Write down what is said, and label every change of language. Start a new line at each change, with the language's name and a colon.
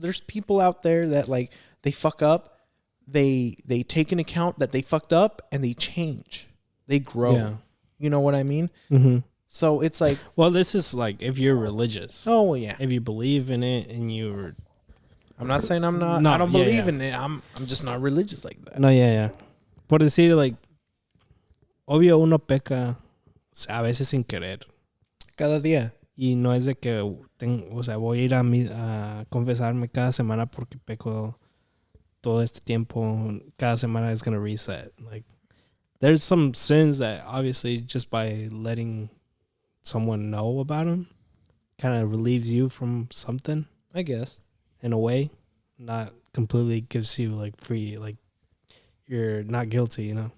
English: There's people out there that like they fuck up. They take into account that they fucked up and they change. They grow. Yeah. You know what I mean? Mm-hmm. So it's like, Well, this is like if you're religious. oh well, yeah. If you believe in it and you're I'm not saying I'm not. No, I don't yeah, believe yeah. in it. I'm just not religious like that. no, yeah.
Spanish: Por decir, like, obvio uno peca a veces sin querer. Cada día. Y no es de que o sea, voy a ir a confesarme cada semana porque peco todo este tiempo.
English: Cada semana is going to reset. Like, there's some sins that obviously just by letting someone know about them kind of relieves you from something I guess. in a way. Not completely gives you like free, like you're not guilty, you know?